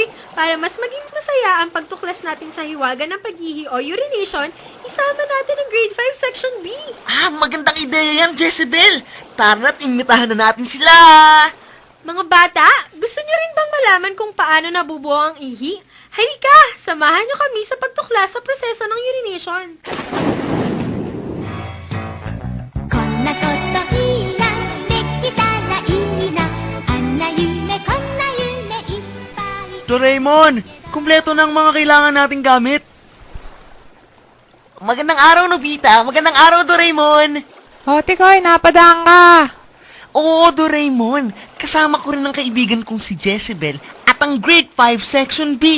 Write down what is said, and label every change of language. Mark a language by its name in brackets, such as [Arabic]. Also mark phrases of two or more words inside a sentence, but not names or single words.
[Filipino] Para mas maging masaya ang pagtuklas natin sa hiwaga ng pag-ihi o urination, isama natin ang Grade 5 Section B. Magandang ideya yan, Jezebel. Tara't imbitahan na natin sila. Mga bata, gusto niyo rin bang malaman kung paano nabubuo ang ihi? Halika! Samahan niyo kami sa pagtuklas sa proseso ng urination. [Japanese] こんなこといいな、できたらいいな、あんな夢こんな夢いっぱい。 [Filipino] Doraemon, kumpleto na ang mga kailangan nating gamit. Magandang araw, Nobita. Magandang araw, Doraemon. O, Tikoy, napadaan ka. Oo, Doraemon. Kasama ko rin ang kaibigan kong si Jezebel at ang Grade 5 Section B.